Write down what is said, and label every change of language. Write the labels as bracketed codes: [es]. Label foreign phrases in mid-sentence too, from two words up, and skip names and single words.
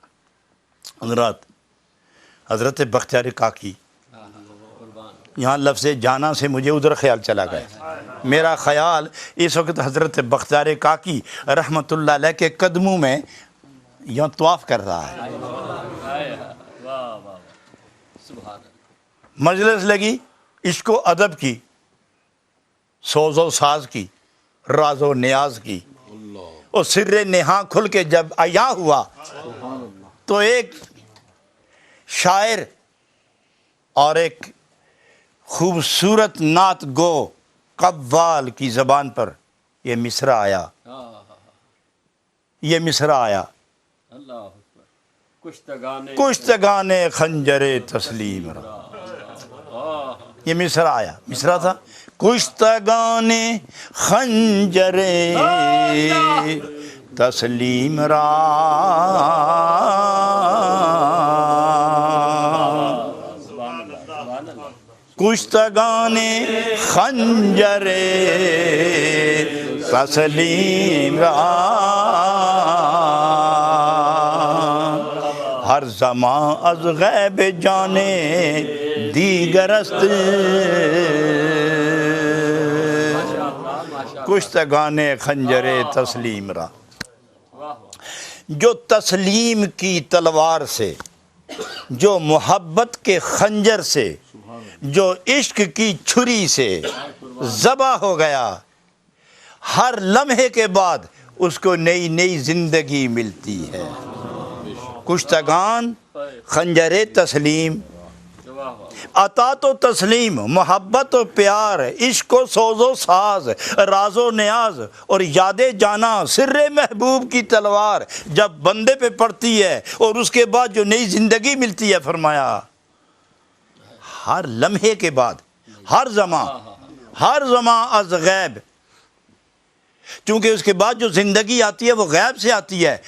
[ur] حضرت بختیار کاکی، یہاں لفظ جانا سے مجھے ادھر خیال چلا گیا۔ میرا خیال اس وقت حضرت بختیار کاکی رحمت اللہ علیہ کے قدموں میں یہاں طواف کر رہا ہے۔ مجلس لگی عشق و ادب کی، سوز و ساز کی، راز و نیاز کی، اور سر نہاں کھل کے جب عیاں ہوا تو ایک شاعر اور ایک خوبصورت نعت گو قوال کی زبان پر یہ مصرع آیا، یہ مصرع آیا، اللہ اکبر، [fa] کشتگان خنجر تسلیم را۔ [ur] یہ مصرع آیا، مصرع تھا [fa] کشتگان خنجر تسلیم را، کشتگان خنجر تسلیم را، ہر زمان از غیب جانے دیگرست، کشتگان خنجر تسلیم را۔ [ur] جو تسلیم کی تلوار سے، جو محبت کے خنجر سے، جو عشق کی چھری سے ذبح ہو گیا، ہر لمحے کے بعد اس کو نئی نئی زندگی ملتی ہے۔ [fa] کشتگان خنجر تسلیم، [ur] عطا و تسلیم، محبت و پیار، عشق و سوز و ساز، راز و نیاز اور یاد جانا، سر محبوب کی تلوار جب بندے پہ پڑتی ہے اور اس کے بعد جو نئی زندگی ملتی ہے، فرمایا ہر لمحے کے بعد، [fa] ہر زمان از غیب، [ur] چونکہ اس کے بعد جو زندگی آتی ہے وہ غیب سے آتی ہے۔